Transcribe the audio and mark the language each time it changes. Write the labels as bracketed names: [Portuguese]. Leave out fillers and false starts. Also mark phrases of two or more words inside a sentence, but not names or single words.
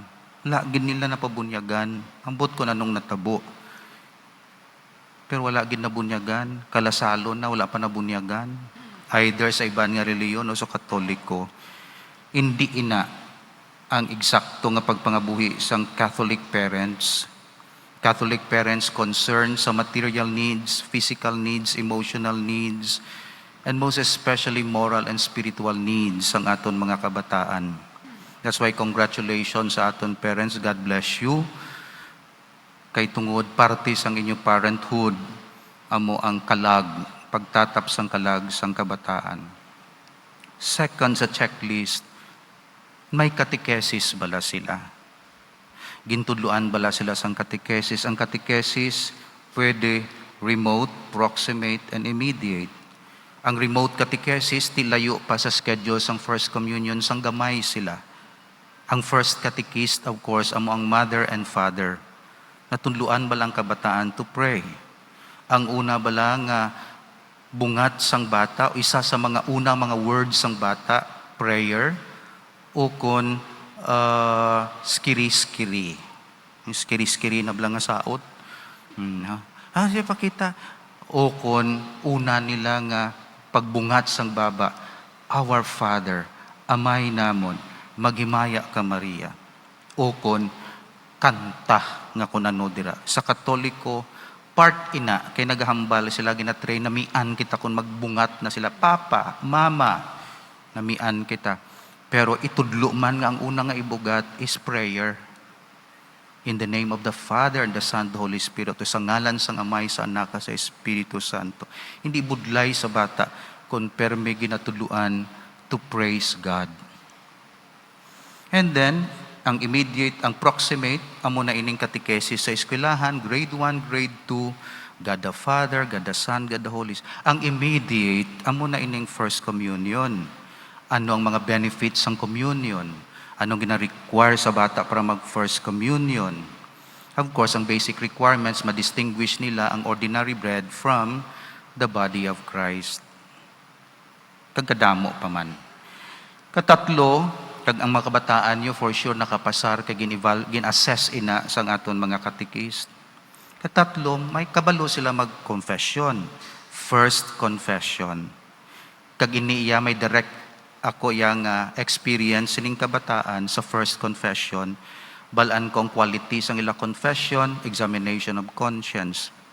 [Hiligaynon] Lagid nila napabunyagan. Ambot ko na nung natabo. Pero wala gid nabunyagan. Kalasalon na, wala pa nabunyagan. Either sa iban nga reliyon o sa Katoliko. Hindi ina ang eksakto nga pagpangabuhi sang [English] Catholic parents. Catholic parents concerned sa material needs, physical needs, emotional needs, and most especially moral and spiritual needs [Hiligaynon] ang aton mga kabataan. [English] That's why congratulations [Hiligaynon] sa aton [English] parents. God bless you. [Hiligaynon] Kay tungod parte sang inyong parenthood, amo ang kalag, pagtatap sang kalag sang kabataan. Second sa checklist, may catechesis bala sila. Gintudluan bala sila sang catechesis. Ang catechesis pwede [English] remote, proximate, and immediate. [Hiligaynon] Ang [English] remote catechesis, [Hiligaynon] tilayo pa sa schedule sang [English] First Communion, [Hiligaynon] sang gamay sila. [English] Ang first catechist, of course, [Hiligaynon] amo ang [English] mother and father. [Hiligaynon] Natudluan balang kabataan [English] to pray. [Hiligaynon] Ang una bala nga bungat sang bata, o isa sa mga unang mga words sang bata, prayer, o kon skiri-skiri. Yung skiri-skiri na bala nga saot. Siya pakita. O kon una nila nga pagbungat sang baba, [English] Our Father, [Hiligaynon] amay namon, maghimaya ka Maria. O kon kanta nga kunano dira. Sa Katoliko, part ina, kay naghambal sila ginatrain na mian kita kung magbungat na sila. Papa, Mama, na mian kita. Pero itudlo man nga ang una nga ibugat is prayer. [English] In the name of the Father and the Son and the Holy Spirit. [Hiligaynon] Ito sa ngalan sang Amay, sa Anak, sa Espiritu Santo. Hindi budlay sa bata kung perme ginatuluan [English] to praise God. And then, [Hiligaynon] ang immediate, ang proximate, amo na ining catechesis sa eskwelahan, [English] grade 1, grade 2, God the Father, God the Son, God the Holy Spirit. [Hiligaynon] Ang immediate, amo na ining [English] First Communion. [Filipino] Ano ang mga benefits ng communion? Anong gina-require sa bata para mag-First Communion? [English] Of course, ang basic requirements, [Hiligaynon] ma-distinguish nila ang [English] ordinary bread from the body of Christ. [Hiligaynon] Kagkadamo pa man. Katatlo, kag ang mga kabataan nyo, [English] for sure [Hiligaynon] nakapasar, kag gin-assess ina sa aton mga katekist. Katatlo, may kabalo sila mag-confession. [English] First confession. [Hiligaynon] Kag iniiya may direct ako yung experience sining kabataan sa [English] first confession, [Hiligaynon] balaan kong qualities ang ila confession, [English] examination of conscience.